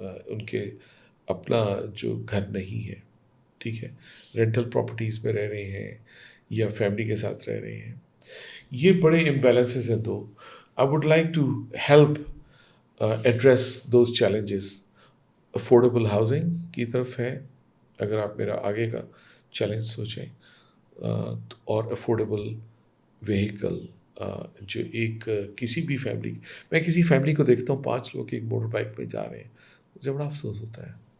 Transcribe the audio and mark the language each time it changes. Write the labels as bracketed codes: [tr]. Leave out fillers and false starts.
[ur] ان کے اپنا جو گھر نہیں ہے، ٹھیک ہے، رینٹل پراپرٹیز میں رہ رہے ہیں یا فیملی کے ساتھ رہ رہے ہیں. یہ بڑے امبیلنسز ہیں. [en] دو I would like to help address those challenges. [ur] Affordable housing کی طرف ہے اگر آپ میرا آگے کا چیلنج سوچیں، اور افورڈیبل وہیکل. جو ایک کسی بھی فیملی، میں کسی فیملی کو دیکھتا ہوں 5 لوگ ایک موٹر بائک پہ جا رہے ہیں، مجھے بڑا افسوس ہوتا ہے.